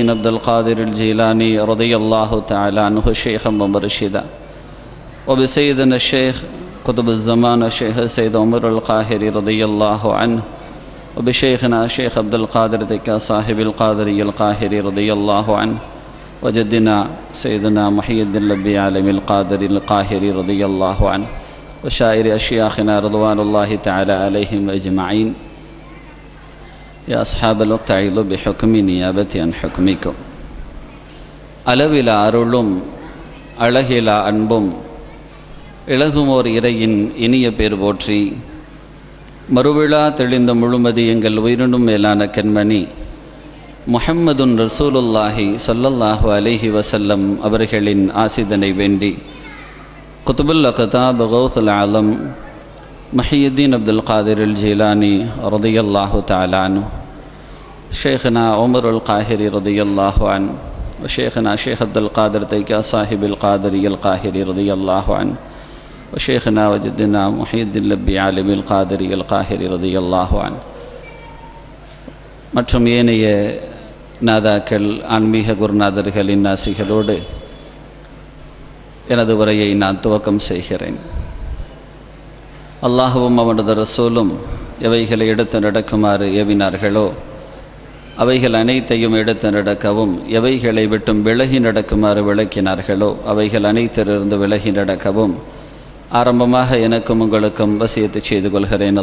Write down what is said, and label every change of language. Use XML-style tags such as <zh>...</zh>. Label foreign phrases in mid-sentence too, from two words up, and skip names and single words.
<ar>عبد القادر الجيلاني رضي الله تعالى عنه شيخا ومرشدا وبسيدنا الشيخ قطب الزمان الشيخ سيد عمر القاهري رضي الله عنه وبشيخنا الشيخ عبد القادر تكا صاحب القادري القاهري رضي الله عنه وجدنا سيدنا محي الدين اللبي عالم القادري القاهري رضي الله عنه وشائر أشياخنا رضوان الله تعالى عليهم أجمعين. يا أصحاب الوقت أعيذوا بحكم نيابتي عن حكمكم.</ar> <ta>அளவிலா அருளும் அழகிலா அன்பும் இலகுமோர் இறையின் இனிய பேர் போற்றி மறுவிழா தெளிந்த முழுமதி எங்கள் உயிரினும் மேலான கண்மணி</ta> <ar>محمد رسول الله صلى الله عليه وسلم</ar> <ta>அவர்களின் ஆசிதனை வேண்டி</ta> <ar>قطب الأقطاب غوث العالم محيدين عبد القادر الجيلاني رضي الله تعالى عنه شيخنا عمر القاهري رضي الله عنه وشيخنا شيخ عبد القادر تيكا صاحب القادري القاهري رضي الله عنه وشيخنا وجدنا محي الدين اللبي عالم القادري القاهري رضي الله عنه</ar> <ta>மற்றும் ஏனைய நாதாக்கள் ஆன்மீக குருநாதர்களின் ஆசிகளோடு எனது உரையை நான் துவக்கம் செய்கிறேன். அல்லாஹுவும் அவனது ரசூலும் எவைகளை எடுத்து நடக்குமாறு ஏவினார்களோ அவைகள் அனைத்தையும் எடுத்து நடக்கவும், எவைகளை விட்டும் விலகி நடக்குமாறு விளக்கினார்களோ அவைகள் அனைத்திலிருந்து விலகி நடக்கவும் ஆரம்பமாக எனக்கும் உங்களுக்கும் வசியத்து செய்து கொள்கிறேன்.</ta>